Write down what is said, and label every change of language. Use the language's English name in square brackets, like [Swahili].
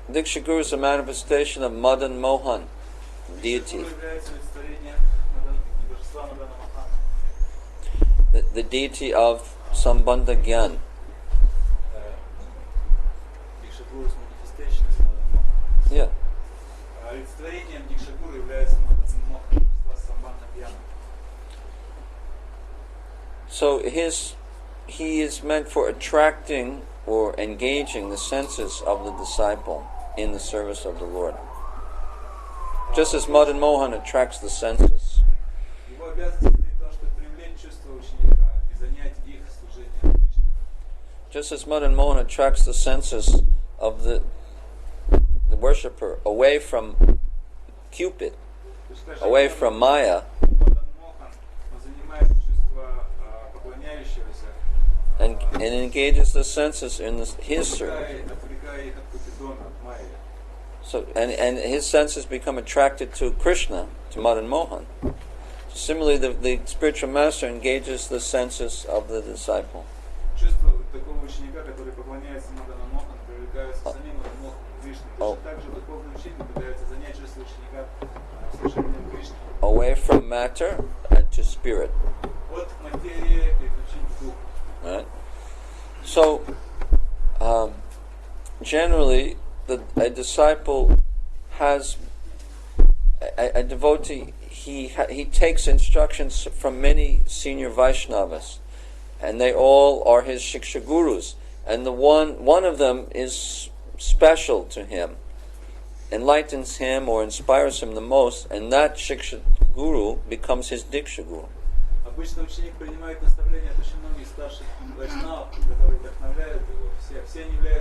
[English] Diksha Guru is a manifestation of Madan Mohan, deity. [Russian] Гуру является олицетворением божества Мадана Мохана, [English] The deity of Sambandha Gyan. Дикша Гуру is manifestation of Мадана Мохана. Yeah. [Russian] Олицетворением Дикша Гуру является Мадана Мохана, божества Самбандха Гьяна. [English] So he is meant for attracting or engaging the senses of the disciple in the service of the Lord. Just as Madan Mohan attracts the senses. [Russian] Его обязанность состоит в том, чтобы привлечь чувства ученика и занять их служением Кришне. [English] Just as Madan Mohan attracts the senses of the worshipper away from Cupid, away from Maya, [Russian] Мадан Мохан, он занимает чувства поклоняющегося, [English] and engages the senses in his service. [Russian] отвлекая их от Купидона, от Майи. [English] So, and his senses become attracted to Krishna, to Madan Mohan. Similarly, the spiritual master engages the senses of the disciple. [Russian] Чувства такого ученика, который поклоняется Мадану Мохану, привлекаются самим Мадану Мохану Кришне. Точно так же духовный учитель пытается занять чувства ученика служением Кришне. [English] Away from matter and to spirit. [Russian] От материи переключить в дух. [English] Right? So, generally, a disciple has a devotee. He takes instructions from many senior Vaishnavas, and they all are his Shiksha Gurus. And the one of them is special to him, enlightens him or inspires him the most, and that Shiksha Guru becomes his Diksha Guru. [Russian] Обычно ученик принимает наставления от очень многих старших вайшнавов, которые вдохновляют его. Все они